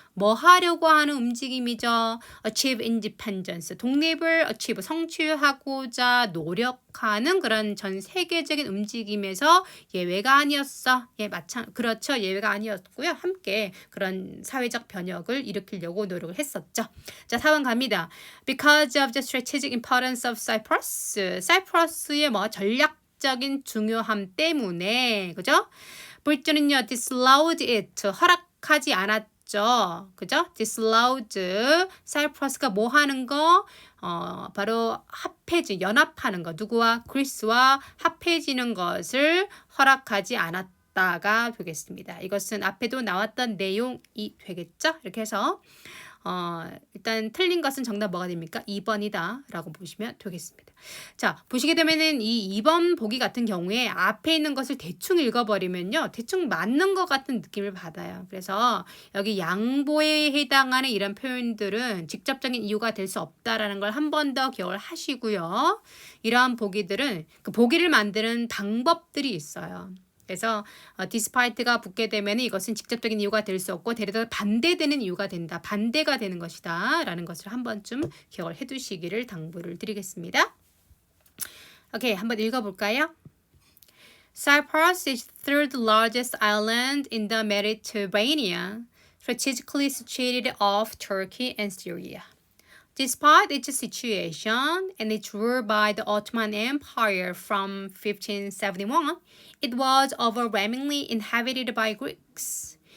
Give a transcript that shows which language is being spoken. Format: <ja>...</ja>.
<ko>뭐 하려고 하는 움직임이죠.</ko> <en>achieve independence,</en> <ko>독립을 achieve, 성취하고자 노력하는 그런 전 세계적인 움직임에서 예외가 아니었어. 예, 그렇죠. 예외가 아니었고요. 함께 그런 사회적 변혁을 일으키려고 노력을 했었죠. 자, 4번 갑니다.</ko> <en>Because of the strategic importance of Cyprus,</en> <ko>사이프러스의 뭐 전략적인 중요함 때문에, 그죠? 브리튼은요,</ko> <en>disallowed it,</en> <ko>허락하지 않았죠. 그죠? disallowed, 사이프러스가 뭐 하는 거? 바로 합해지, 연합하는 거. 누구와? 그리스와 합해지는 것을 허락하지 않았다가 되겠습니다. 이것은 앞에도 나왔던 내용이 되겠죠? 이렇게 해서 일단 틀린 것은 정답 뭐가 됩니까? 2번이다 라고 보시면 되겠습니다. 자, 보시게 되면은 이 2번 보기 같은 경우에 앞에 있는 것을 대충 읽어버리면요, 대충 맞는 것 같은 느낌을 받아요. 그래서 여기 양보에 해당하는 이런 표현들은 직접적인 이유가 될 수 없다라는 걸 한 번 더 기억을 하시고요. 이러한 보기들은 그 보기를 만드는 방법들이 있어요. 그래서 despite가 붙게 되면 이것은 직접적인 이유가 될 수 없고 데려다 반대되는 이유가 된다. 반대가 되는 것이다. 라는 것을 한 번쯤 기억을 해두시기를 당부를 드리겠습니다. 오케이, 한번 읽어볼까요?</ko> <en>Cyprus is the third largest island in the Mediterranean, strategically situated off Turkey and Syria. Despite its situation and its rule by the Ottoman Empire from 1571, it was overwhelmingly inhabited by Greeks.</en>